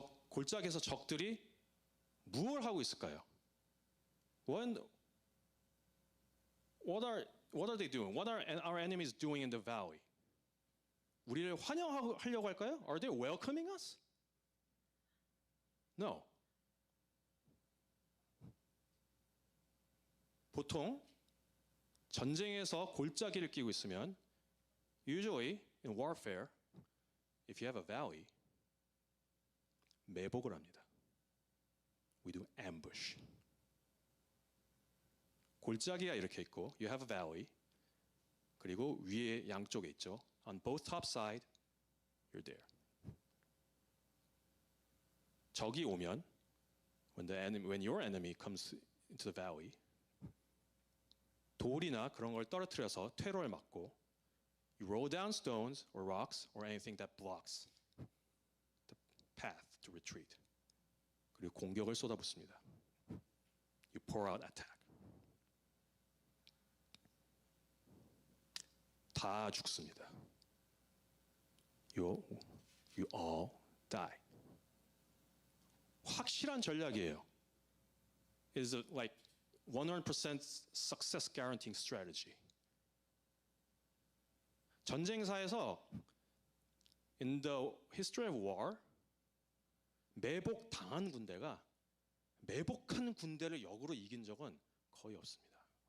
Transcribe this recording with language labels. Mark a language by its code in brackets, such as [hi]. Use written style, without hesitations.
[ko] 골짜기에서 적들이 무엇을 하고 있을까요? [en] What are they doing? What are our enemies doing in the valley? [ko] 우리를 환영하려고 할까요? [en] Are they welcoming us? No. [ko] 보통 전쟁에서 골짜기를 끼고 있으면 [en] usually in warfare, if you have a valley, [ko] 매복을 합니다. [en] We do ambush. [ko] 골짜기가 이렇게 있고 [en] you have a valley. [ko] 그리고 위에 양쪽에 있죠. [en] On both top side, you're there. [ko] 적이 오면 [en] when your enemy comes into the valley, [ko] 돌이나 그런 걸 떨어뜨려서 퇴로를 막고 [en] you roll down stones or rocks or anything that blocks the path to retreat. [ko] 그리고 공격을 쏟아붓습니다. [en] You pour out attack. [ko] 다 죽습니다. [en] You all die. [ko] 확실한 전략이에요. [en] It is like 100% success guaranteeing strategy. [ko] 전쟁사에서 [en] in the history of war, [ko] 매복당한 군대가 매복한 군대를 역으로 이긴 적은 거의 없습니다.